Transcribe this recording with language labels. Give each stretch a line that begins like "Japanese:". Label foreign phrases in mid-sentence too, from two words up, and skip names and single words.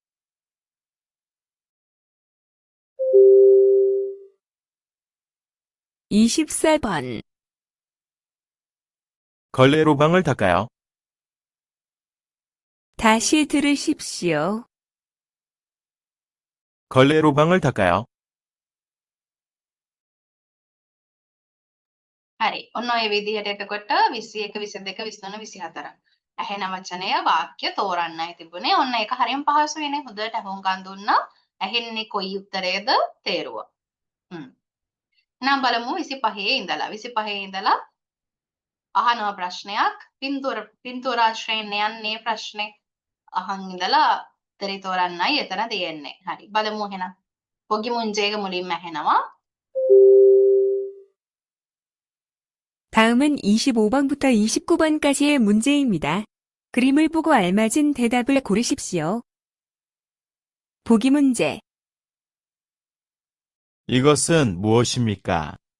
Korean: 24번. 걸레로방을 닦아요. 다시 들으십시오. 걸레로방을 닦아요.
Sinhala: හරි. ඔන්න ඔය විදිහට එතකොට 21 22 23 24. ඇහෙන වචනය වාක්‍ය තෝරන්නයි තිබුණේ. ඔන්න ඒක හරියම පහසුයිනේ. හොඳට අහුම්කන් දුන්නා. ඇහෙන්නේ කොයි උත්තරේද තේරුවා. එහෙනම් බලමු 25 ඉඳලා 25 ඉඳලා අහනවා ප්‍රශ්නයක්. පින්තූරාශ්‍රයෙන් යන්නේ ප්‍රශ්නේ. අහන් ඉඳලා උත්තරේ තෝරන්නයි එතන තියෙන්නේ. හරි. බලමු එහෙනම්.
Korean: 보기 문제
Sinhala: මුලින්ම ඇහෙනවා.
Korean: 다음은 25번부터 29번까지의 문제입니다. 그림을 보고 알맞은 대답을 고르십시오. 보기 문제. 이것은 무엇입니까?